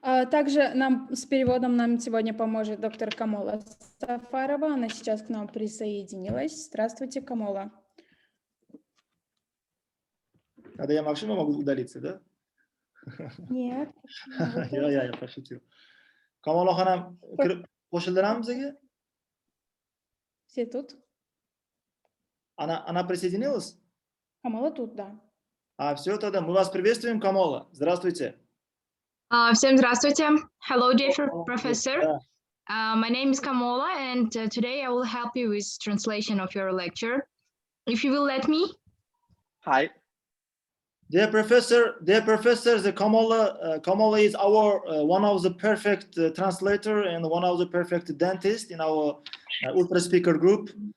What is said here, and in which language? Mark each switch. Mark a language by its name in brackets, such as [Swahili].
[Russian] Также с переводом нам сегодня поможет доктор Камола Сафарова. Она сейчас к нам присоединилась. Здравствуйте, Камола. Надо я максимум могу удалиться, да? Нет. Я пошутил. [Uzbek] Камола ханам qo'shildilarmi bizga? [Russian] Все тут? Она присоединилась? Камола тут, да. Все, тогда мы вас приветствуем, Камола. Здравствуйте. Всем здравствуйте. [English] Hello, dear professor. My name is Kamola, and today I will help you with translation of your lecture. If you will let me. Hi. Dear professor, the Kamola is our one of the perfect translator and one of the perfect dentist in our Ultra Speaker group.